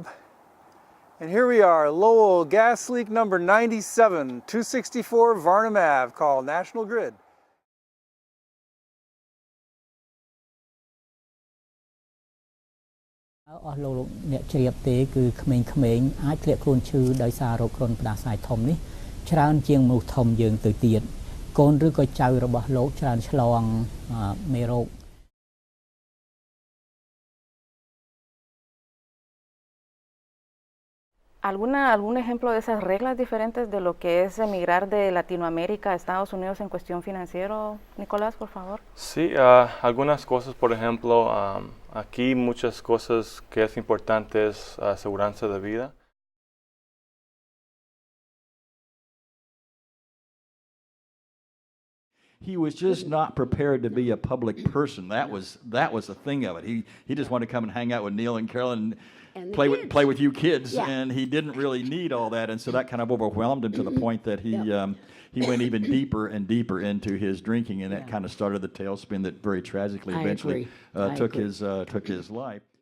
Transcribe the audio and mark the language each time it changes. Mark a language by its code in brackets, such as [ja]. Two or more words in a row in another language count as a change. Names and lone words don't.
[en] And here we are, Lowell gas leak number 97, 264 Varnum Ave, called National Grid. [km] អស់លោកអ្នកជ្រាបទេគឺក្មេងៗអាចធ្លាក់ខ្លួនឈឺដោយសាររោគគ្រុនផ្ដាសាយធំនេះច្រើនជាងមនុស្សធំយើងទៅទៀតកូនឬក៏ចៅរបស់លោកច្រើនឆ្លងមេរោគ [es] ¿Algún ejemplo de esas reglas diferentes de lo que es emigrar de Latinoamérica a Estados Unidos en cuestión financiero, Nicolás, por favor? Sí, algunas cosas, por ejemplo, aquí muchas cosas que es importante es aseguranza de vida. [en] He was just not prepared to be a public person. That was the thing of it. He just wanted to come and hang out with Neil and Carolyn and play with you kids, yeah. And he didn't really need all that, and so that kind of overwhelmed him to the point that he went even deeper and deeper into his drinking, and that kind of started the tailspin that very tragically eventually took his life.